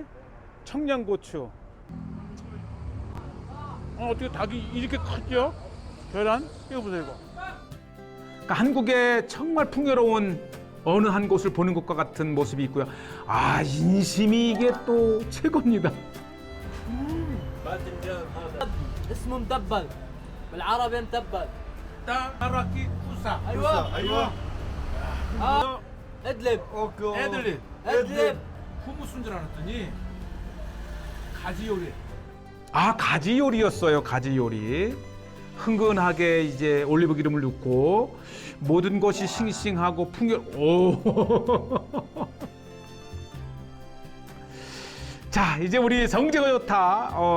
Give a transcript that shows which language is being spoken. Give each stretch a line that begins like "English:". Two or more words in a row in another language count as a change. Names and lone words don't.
Korean: 청양고추. 어떻게 닭이 이렇게 컸죠? 계란? 이거 보세요, 이거. 그러니까 한국의 정말 풍요로운 어느 한 곳을 보는 것과 같은 모습이 있고요. 아, 인심이 이게 또 최고입니다.
Arabic: اسمه متبل بالعربي متبل 따라키 쿠사. ايوه ايوه ادلب اوكي
Korean: 애들리.
Arabic: ادلب
Korean: 후무스인 줄 알았더니 가지 요리. 아, 가지 요리였어요. 가지 요리. 흥건하게 이제 올리브 기름을 넣고 모든 것이 싱싱하고 자, 이제 우리 성지가 좋다.